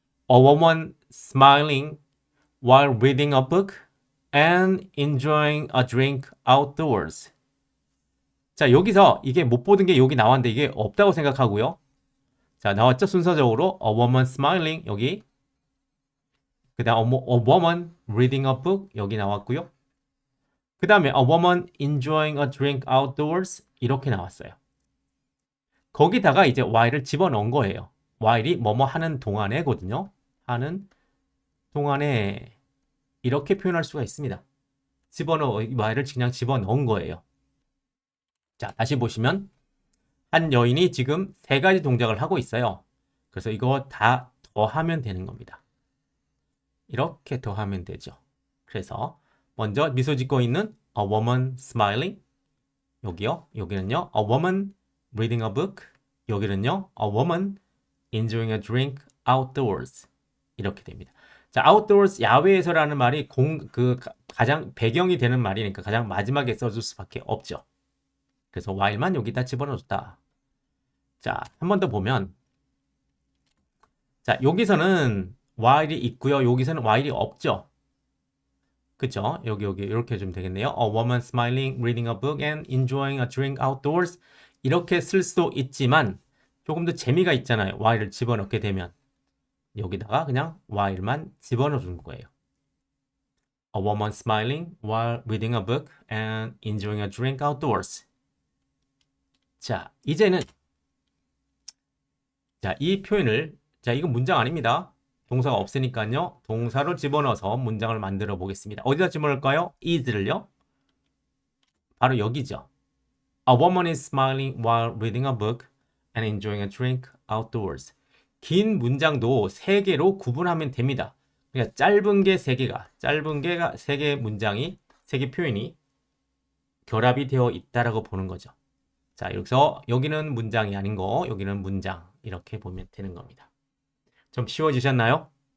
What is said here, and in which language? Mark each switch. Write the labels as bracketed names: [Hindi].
[English] A woman smiling while reading a book and enjoying a drink outdoors. [Korean] 자, 여기서 이게 못 보던 게 여기 나왔는데 이게 없다고 생각하고요. 자, 나왔죠? 순서적으로 [English] a woman smiling [Korean] 여기. 그 다음 [English] a woman reading a book [Korean] 여기 나왔고요. 그 다음에 [English] a woman enjoying a drink outdoors [Korean] 이렇게 나왔어요. 거기다가 이제 while을 집어넣은 거예요. while이 뭐뭐 하는 동안에거든요. 하는 동안에 이렇게 표현할 수가 있습니다. while을 그냥 집어넣은 거예요. 자, 다시 보시면 한 여인이 지금 세 가지 동작을 하고 있어요. 그래서 이거 다 더하면 되는 겁니다. 이렇게 더하면 되죠. 그래서 먼저 미소 짓고 있는 [English] a woman smiling [Korean] 여기요. 여기는요. [English] a woman reading a book [Korean] 여기는요. [English] a woman enjoying a drink outdoors [Korean] 이렇게 됩니다. 자, outdoors 야외에서라는 말이 가장 배경이 되는 말이니까 가장 마지막에 써줄 수밖에 없죠. 그래서 while만 여기다 집어넣었다. 자, 한 번 더 보면 자, 여기서는 while이 있고요. 여기서는 while이 없죠. 그쵸? 여기 이렇게 해주면 되겠네요. [English] A woman smiling, reading a book and enjoying a drink outdoors [Korean] 이렇게 쓸 수도 있지만 조금 더 재미가 있잖아요. while을 집어넣게 되면 여기다가 그냥 while만 집어넣어 준 거예요. [English] A woman smiling while reading a book and enjoying a drink outdoors. [Korean] 자, 이제는 자, 이 표현을 자, 이건 문장 아닙니다. 동사가 없으니까요. 동사로 집어넣어서 문장을 만들어 보겠습니다. 어디다 집어넣을까요? is를요. 바로 여기죠. [English] A woman is smiling while reading a book and enjoying a drink outdoors. [Korean] 긴 문장도 세 개로 구분하면 됩니다. 그러니까 짧은 게 세 개가 세 개의 문장이 세 개 표현이 결합이 되어 있다라고 보는 거죠. 자, 여기서 여기는 문장이 아닌 거, 여기는 문장 이렇게 보면 되는 겁니다. 좀 쉬워지셨나요?